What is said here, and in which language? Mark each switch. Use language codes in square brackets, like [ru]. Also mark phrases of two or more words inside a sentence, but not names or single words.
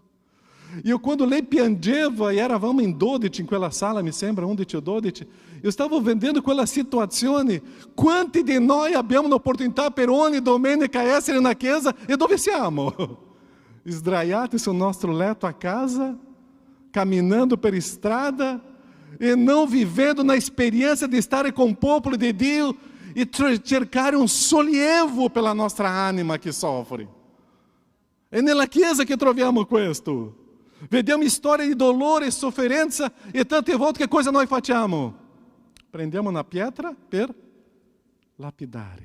[it] Io quando lei piangeva, e eravamo in 12 in quella sala, mi sembra 11 o 12, io stavo vedendo quella situazione. Quanti di noi abbiamo l'opportunità per ogni domenica essere na chiesa e dove siamo? Sdraiati sul nostro letto a casa, camminando per strada e [pt] não vivendo na experiência de estar com o povo de Deus [it] e cercare un sollievo pela nostra anima che soffre. È nella Chiesa che troviamo questo. Vediamo storie di dolore e sofferenza e tante volte che cosa noi facciamo? Prendiamo una pietra per lapidare.